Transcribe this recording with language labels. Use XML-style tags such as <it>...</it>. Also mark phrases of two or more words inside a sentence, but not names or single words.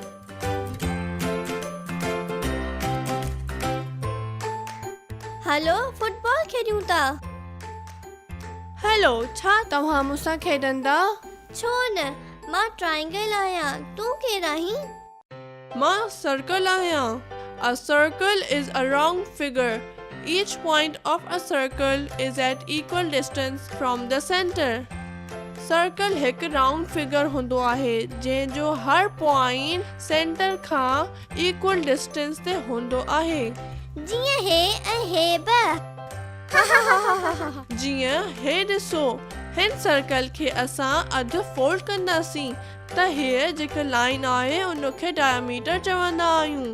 <sd>हलो, फुटबॉल खेॾूं था। हेलो, छा तव्हां मूंसां खेॾंदा? छो न, मां ट्रायंगल आहियां, तूं केरु आहीं? मां सर्कल आहियां।</sd> <en>A circle is a round figure. Each point of a circle is at equal distance from the center.</en> <sd>सर्कल हिकु</sd> <en>round figure</en> <sd>हूंदो आहे जंहिंजो हर पॉइंट सेंटर खां</sd> <en>equal distance</en> <sd>ते हूंदो आहे। जीअं हे ऐं हे बि। जीअं हे ॾिसो, हिन सर्कल खे असां अधु फोल्ड कंदासीं त हीअ जेका लाइन आहे उनखे डायमीटर चवंदा आहियूं।</sd>